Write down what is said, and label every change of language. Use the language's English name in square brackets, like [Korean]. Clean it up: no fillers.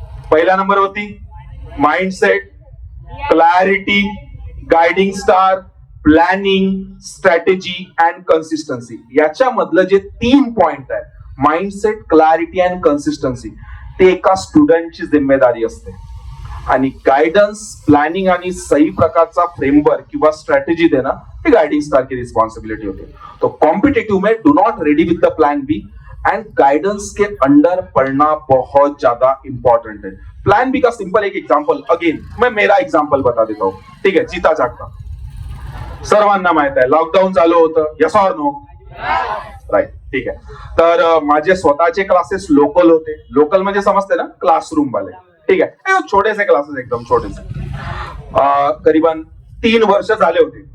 [Marathi] पहिल्या नंबर वरती mindset, clarity, guiding star, planning, strategy and consistency. याच्यामधलं जे 3 पॉइंट आहे, माइंडसेट, क्लॅरिटी अँड कन्सिस्टन्सी, ते एका स्टुडंटची जिम्मेदारी असते. आणि गायडन्स, प्लॅनिंग आणि सही प्रकारचा फ्रेमवर्क किंवा स्ट्रॅटेजी देणं ही गाइडिंग स्टार की रिस्पॉन्सिबिलिटी होती. [Hindi] तो कॉम्पिटिटिव में [English] do not ready with the plan B [Hindi] and guidance के अंडर पढ़ना बहुत ज्यादा इंपॉर्टेंट है. प्लान बी का सिंपल एक एग्जांपल, अगेन मैं मेरा एग्जांपल बता देता हूँ. [Marathi] ठीक है, जीता जागता सर्वांना माहित आहे लॉकडाऊन चालू होतं. [English] Yes or no? Right. [Marathi] ठीक आहे. तर माझे स्वतःचे क्लासेस लोकल होते. लोकल म्हणजे समजते ना, क्लासरूम वाले. ठीक आहे, छोटेसे क्लासेस, एकदम छोटेसे. करीबन 3 वर्ष झाले होते.